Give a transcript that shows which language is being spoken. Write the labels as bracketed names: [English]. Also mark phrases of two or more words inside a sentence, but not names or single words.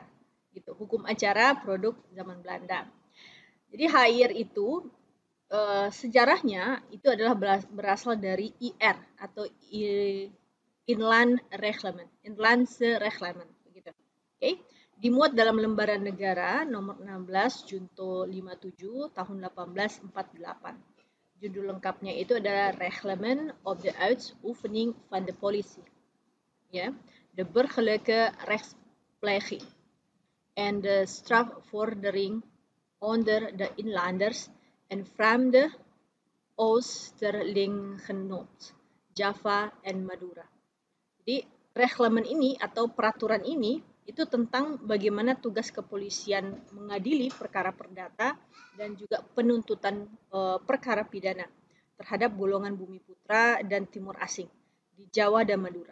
[Indonesian] Gitu, hukum acara produk zaman Belanda. Jadi HIR itu sejarahnya itu adalah berasal dari IR atau Inland Reglement, Inlandse Reglement, begitu. Oke, dimuat dalam lembaran negara nomor 16 Junto 57 tahun 1848. Judul lengkapnya itu adalah Reglement of the Uitoefening van de Politie, ya, de burgerlijke rechtspleging en de strafvordering onder de inlanders en vreemde Oosterlingenoot, Java and Madura. Jadi reglement ini atau peraturan ini itu tentang bagaimana tugas kepolisian mengadili perkara perdata dan juga penuntutan perkara pidana terhadap golongan bumi putra dan timur asing di Jawa dan Madura.